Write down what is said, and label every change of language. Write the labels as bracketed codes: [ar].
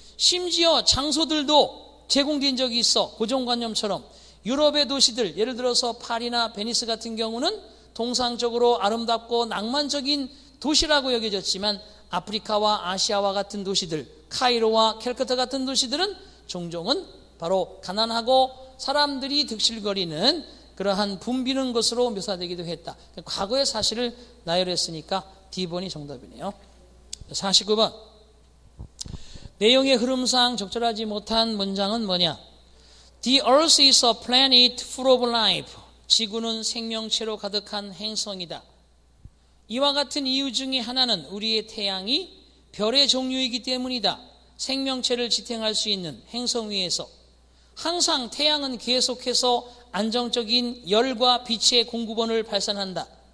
[ko] 심지어 장소들도 제공된 적이 있어. 고정관념처럼 유럽의 도시들, 예를 들어서 파리나 베니스 같은 경우는 통상적으로 아름답고 낭만적인 도시라고 여겨졌지만 아프리카와 아시아와 같은 도시들, 카이로와 캘커타 같은 도시들은 종종은 바로 가난하고 사람들이 득실거리는 그러한 붐비는 것으로 묘사되기도 했다. 과거의 사실을 나열했으니까 D번이 정답이네요. 49번. 내용의 흐름상 적절하지 못한 문장은 뭐냐? [en] The earth is a planet full of life. [ko] 지구는 생명체로 가득한 행성이다. 이와 같은 이유 중에 하나는 우리의 태양이 별의 종류이기 때문이다. 생명체를 지탱할 수 있는 행성 위에서 항상 태양은 계속해서 안정적인 열과 빛의 공급원을 발산한다.